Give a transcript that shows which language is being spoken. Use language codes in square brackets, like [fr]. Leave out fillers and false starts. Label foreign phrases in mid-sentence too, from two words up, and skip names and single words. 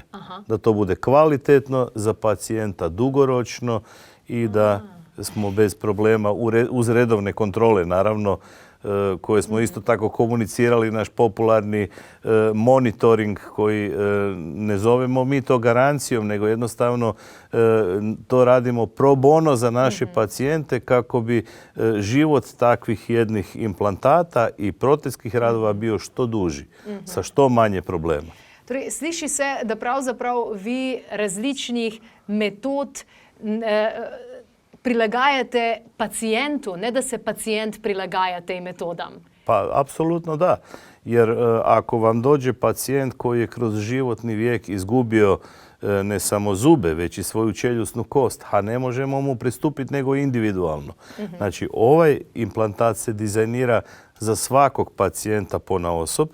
[hr] Da to bude kvalitetno za pacijenta dugoročno i da smo bez problema uz redovne kontrole, naravno, koje smo isto tako komunicirali, naš popularni monitoring koji ne zovemo mi to garancijom, nego jednostavno to radimo [la] pro bono [hr] za naše pacijente kako bi život takvih jednih implantata i protetskih radova bio što duži, sa što manje problema. [sl] Torej, sliši se, da pravzaprav vi različnih metod prilagajate pacijentu, ne da se pacijent prilagaja tej metodam. [hr] Pa, apsolutno da. Jer ako vam dođe pacijent koji je kroz životni vijek izgubio ne samo zube, već i svoju čeljusnu kost, a ne možemo mu pristupiti nego individualno. Znači, ovaj implantat se dizajnira za svakog pacijenta ponaosob.